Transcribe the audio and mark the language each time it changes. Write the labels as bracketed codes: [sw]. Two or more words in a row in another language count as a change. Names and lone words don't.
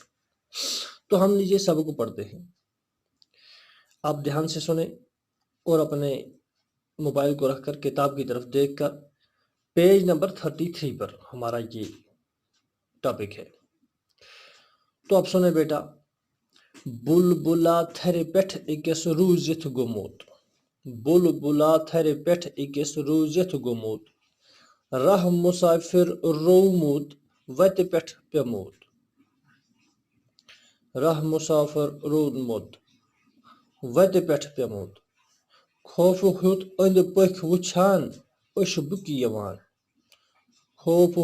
[ur] تو ہم نیچے سب کو پڑھتے ہیں، آپ دھیان سے سنیں اور اپنے موبائل کو رکھ کر کتاب کی طرف دیکھ کر پیج نمبر 33 پر ہمارا یہ ٹاپک ہے۔ تو اب سنیں بیٹا، [ks] بلبلا تھرِ پٹھ اکس روزت گموت، بلبلا تھرِ پٹھ اکس روزت گموت، راہ مسافر روموت وتہِ پٹھ پیموت، راہ مسافر روموت وتہِ پٹھ پیموت، خوفہٕ ہیوٚت أنٛدۍ پٔکۍ وٕچھان اشبک یِوان، خوفہٕ